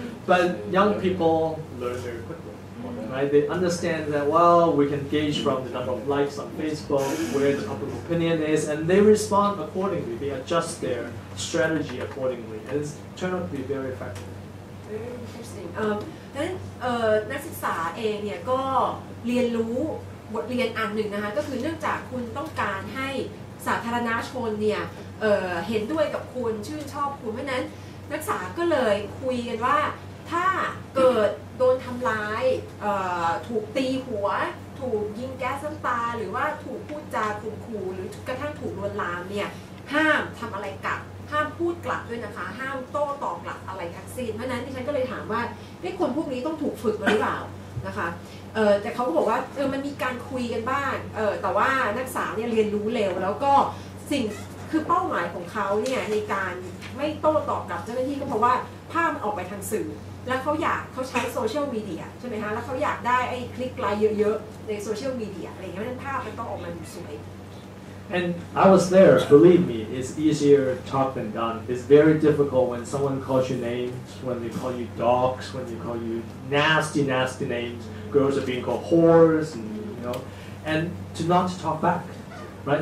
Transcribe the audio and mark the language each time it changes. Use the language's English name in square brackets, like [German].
[English] But young people learn very quickly, right? They understand that, well, we can gauge from the number of likes on Facebook where the public opinion is, and they respond accordingly. They adjust their strategy accordingly, and it's turned out to be very effective. Very interesting. [Thai] นั้นนักศึกษาเองเนี่ยก็เรียนรู้บทเรียนอันหนึ่งนะคะก็คือเนื่องจากคุณต้องการให้สาธารณชนเนี่ยเห็นด้วยกับคุณชื่นชอบคุณเพราะนั้น นักศึกษาก็เลยคุยกันว่าถ้าเกิดโดนทำร้ายถูกตีหัวถูกยิงแก๊สน้ำตาหรือว่าถูกพูดจาข่มขู่หรือกระทั่งถูกลวนลามเนี่ยห้ามทำอะไรกลับห้ามพูดกลับด้วยนะคะห้ามโต้ตอบกลับอะไรทั้งสิ้นเพราะนั้นดิฉันก็เลยถามว่าคนพวกนี้ต้องถูกฝึกมาหรือเปล่านะคะ แต่เขาก็บอกว่ามันมีการคุยกันบ้างแต่ว่านักศึกษาเนี่ยเรียนรู้เร็วแล้วก็สิ่งคือเป้าหมายของเขาเนี่ยในการไม่โต้ตอบกับเจ้าหน้าที่ก็เพราะว่าภาพมันออกไปทางสื่อแล้วเขาใช้โซเชียลมีเดียใช่ไหมคะแล้วเขาอยากได้ไอ้คลิกไลค์เยอะๆในโซเชียลมีเดียอะไรอย่างเงี้ยเพราะฉะนั้นภาพมันต้องออกมาสวย [English] And I was there, believe me, it's easier talked than done. It's very difficult when someone calls you names, when they call you dogs, when they call you nasty, nasty names. Girls are being called whores, and to not to talk back, right?